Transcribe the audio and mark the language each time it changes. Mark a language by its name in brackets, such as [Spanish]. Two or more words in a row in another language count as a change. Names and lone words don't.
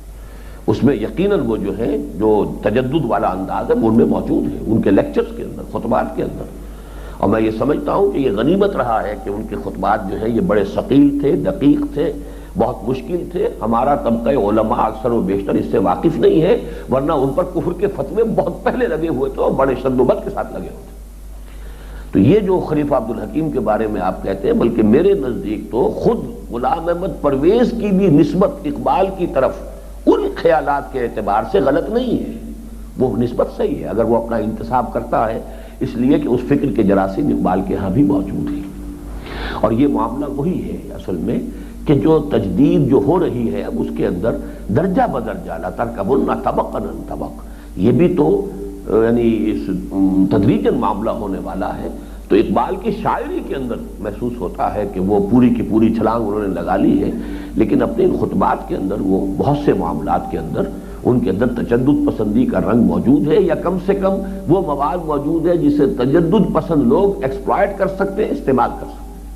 [Urdu] اس میں یقیناً وہ جو ہے جو تجدد والا انداز ہے وہ ان میں موجود ہے، ان کے لیکچرز کے اندر، خطبات کے اندر. اور میں یہ سمجھتا ہوں کہ یہ غنیمت رہا ہے کہ ان کے خطبات جو ہے یہ بڑے ثقیل تھے، دقیق تھے، بہت مشکل تھے. ہمارا طبقہ علماء اکثر و بیشتر اس سے واقف نہیں ہے، ورنہ ان پر کفر کے فتوے بہت پہلے لگے ہوئے تھے اور بڑے شد و بد کے ساتھ لگے ہوتے. تو یہ جو خلیفہ عبدالحکیم کے بارے میں آپ کہتے ہیں، بلکہ میرے نزدیک تو خود غلام احمد پرویز کی بھی نسبت اقبال کی طرف ان خیالات کے اعتبار سے غلط نہیں ہے. وہ نسبت صحیح ہے اگر وہ اپنا انتصاب کرتا ہے، اس لیے کہ اس فکر کے جراثیم اقبال کے ہاں بھی موجود ہیں. اور یہ معاملہ وہی ہے اصل میں کہ جو تجدید جو ہو رہی ہے اب اس کے اندر درجہ بدرجہ [Arabic] لترکبن طبقا عن طبق، [Urdu] یہ بھی تو یعنی تدریجاً معاملہ ہونے والا ہے. تو اقبال کی شاعری کے اندر محسوس ہوتا ہے کہ وہ پوری کی پوری چھلانگ انہوں نے لگا لی ہے، لیکن اپنے ان خطبات کے اندر وہ بہت سے معاملات کے اندر ان کے اندر تجدد پسندی کا رنگ موجود ہے، یا کم سے کم وہ مواد موجود ہے جسے تجدد پسند لوگ ایکسپلائٹ کر سکتے ہیں، استعمال کر سکتے ہیں.